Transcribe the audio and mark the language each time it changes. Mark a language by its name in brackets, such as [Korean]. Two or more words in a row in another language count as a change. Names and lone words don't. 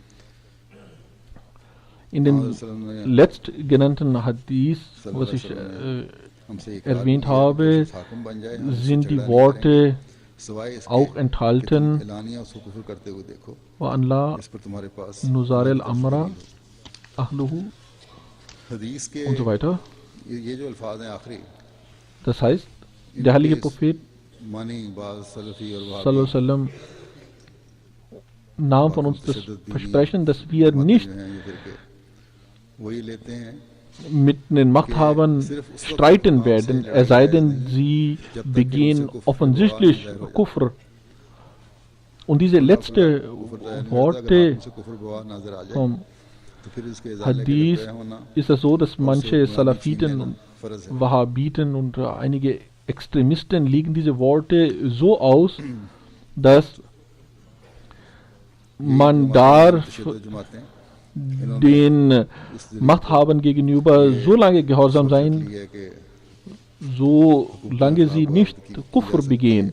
[German] In dem letztgenannten Hadith, was ich erwähnt habe, sind die Worte auch enthalten: [Arabic] و ألا ننازع الأمر أهله [German] und so weiter. Das heißt, der heilige Prophet [Arabic] صلى الله عليه وسلم [German] nahm von uns das Versprechen, dass wir nicht mit den Machthabern streiten werden, es sei denn, sie begehen offensichtlich Kufr. Und diese letzten Worte vom Hadith ist es so, dass manche Salafiten und Wahhabiten und einige Extremisten legen diese Worte so aus, dass man darf den Machthabern gegenüber so lange gehorsam sein, solange sie nicht Kufr begehen.